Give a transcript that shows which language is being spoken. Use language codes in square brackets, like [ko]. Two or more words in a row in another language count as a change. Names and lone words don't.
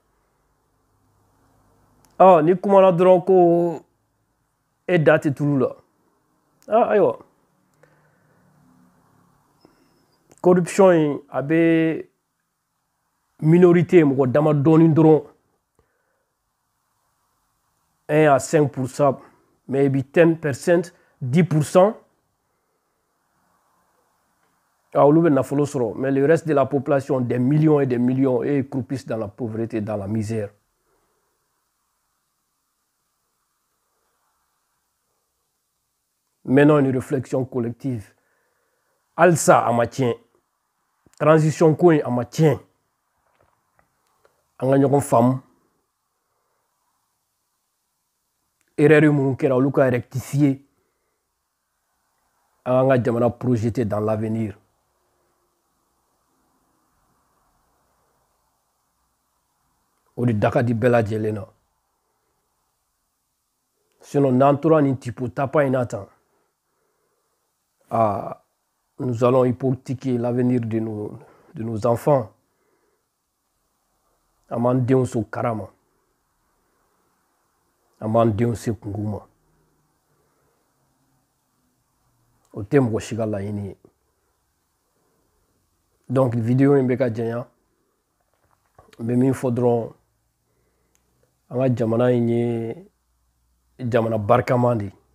[bm] la ni kumana dɔrɔn ko e da tɛ tulu la ayiwa corruption in a bɛ minorité mɔgɔ dama dɔɔni dɔrɔn [fr] 1 à 5% mais [bm] i bɛ 10%, 10% olu bɛ nafolo sɔrɔ [fr] mais le reste de la population des millions et des millions et croupissent dans la pauvreté, dans la misère. Menons une réflexion collective. [bm] Alsa a ma tiɲɛ transition ko in a ma tiɲɛ an ka ɲɔgɔn faamu erreur minnu kɛra olu ka rectifier an ka jamana [fr] projeter dans l'avenir. [bm] O de da ka di bɛɛ lajɛlen na sinon n'an tora nin tipo tapa in na tan [fr] nous allons hypothéquer l'avenir de nos enfants. [bm] An b'an denw so kara ma an b'an denw se kungo ma o tɛ mɔgɔ si ka laɲini ye donc vidéo in bɛ ka janya n bɛ min fɔ dɔrɔn an ka jamana in ye jamana barikama de ye